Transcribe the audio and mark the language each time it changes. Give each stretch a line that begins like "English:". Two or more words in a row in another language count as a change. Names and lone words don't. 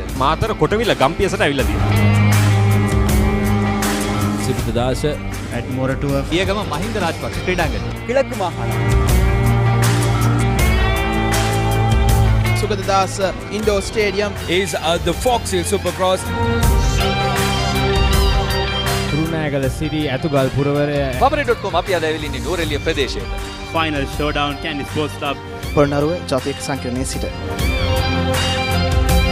Sinhala: මාතර කොටවිල ගම්පියසට ඇවිල්ලා තියෙනවා. සිරිතදාස ඇඩ්මෝරටුව පියගම මහින්ද රාජපක්ෂ ක්‍රීඩාංගණය
Tamil: கிழக்கு மாகாணம்.
English: So සුගතදාස Indoor Stadium is the Fox Hill Supercross.
Sinhala: කුරුණෑගල සිටි ඇතුගල් පුරවරය Papare.com අපි අද ඇවිල්ලා ඉන්නේ නූරෙලිය ප්‍රදේශයේ.
English: Final showdown Candy Sports Club
Sinhala: පොළොන්නරුව ජාතික සංකීර්ණයේ සිට